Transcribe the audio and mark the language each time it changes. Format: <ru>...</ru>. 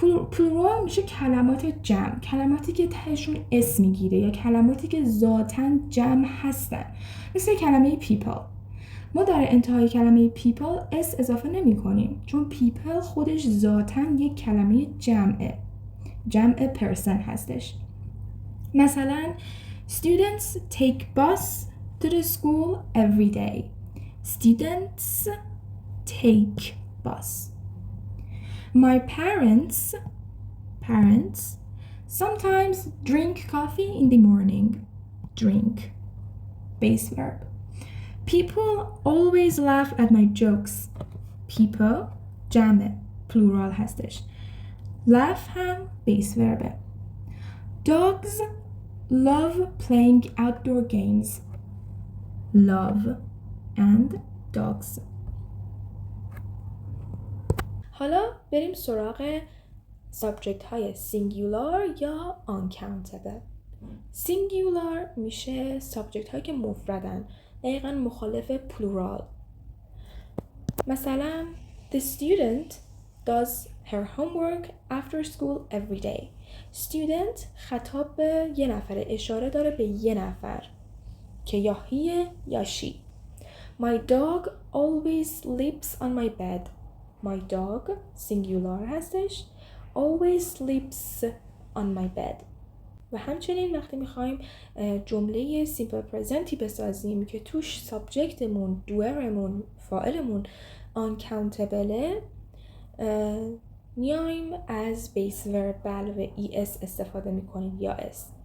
<fa>پلورال میشه کلمات جمع، کلماتی که تهشون اس میگیره یا کلماتی که ذاتاً جمع هستن، مثل کلمه people. ما در انتهای کلمه people s اضافه نمی کنیم چون people خودش ذاتاً یک کلمه جمع person هستش. مثلا</fa> <en>students take bus to the school every day. Students take bus. My parents sometimes drink coffee in the morning. Drink, base verb. People always laugh at my jokes.</en> <fa>People جمع plural هستش.</fa> <en>Laugh هم base verb. Dogs love playing outdoor games. Love and dogs.</en> <fa>حالا بریم سراغ subject های singular یا uncountable. singular میشه subject هایی که مفردن، دقیقا مخالف plural. مثلا</fa> <en>the student does her homework after school every day.</en> <fa>student خطاب به یه نفر، اشاره داره به یه نفر که یا هیه یا she.</fa> <en>My dog always sleeps on my bed. My dog singular</en> <fa>هستش.</fa> <en>Always sleeps on my bed.</en> <fa>و همچنین وقتی میخوایم جمله simple presenتی بسازیم که توش سابجکتمون، دوئرمون، فاعلمون uncountable، میایم از base verb به علاوه es استفاده میکنیم یا s.</fa>